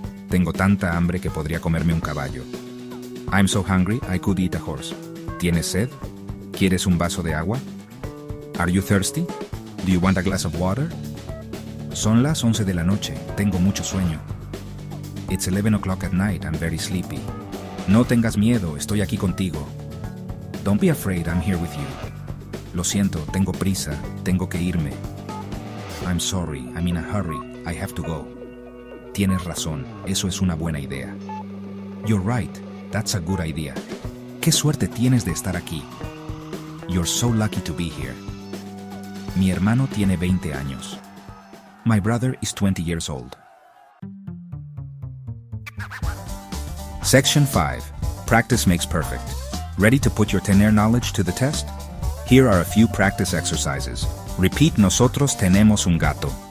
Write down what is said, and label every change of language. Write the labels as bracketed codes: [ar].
[es] Tengo tanta hambre que podría comerme un caballo. [en] I'm so hungry I could eat a horse. [es] ¿Tienes sed? ¿Quieres un vaso de agua? [en] Are you thirsty? Do you want a glass of water? [es] Son las 11 de la noche. Tengo mucho sueño. [en] It's 11 o'clock at night. I'm very sleepy. [es] No tengas miedo. Estoy aquí contigo. [en] Don't be afraid. I'm here with you. [es] Lo siento. Tengo prisa. Tengo que irme. [en] I'm sorry, I'm in a hurry, I have to go. [es] Tienes razón, eso es una buena idea. [en] You're right, that's a good idea. [es] Qué suerte tienes de estar aquí. [en] You're so lucky to be here. [es] Mi hermano tiene 20 años. [en] My brother is 20 years old. Section 5. Practice makes perfect. Ready to put your tener knowledge to the test? Here are a few practice exercises. Repeat, [es] nosotros tenemos un gato.